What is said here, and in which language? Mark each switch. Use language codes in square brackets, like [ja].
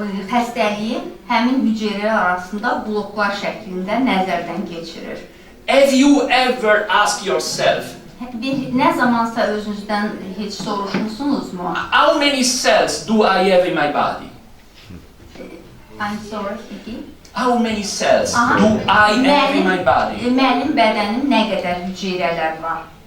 [az] Xəstəliyi həmin hüceyrələr arasında bloklar şəklində nəzərdən keçirir. [en] Have you ever asked yourself, [az] Nə zamansa özünüzdən heç soruşmusunuzmu? [en] how many cells do I have in my body? I'm sorry, Fiki. How many cells do I have in my body? [az] Mənim bədənim nə qədər hüceyrələr var?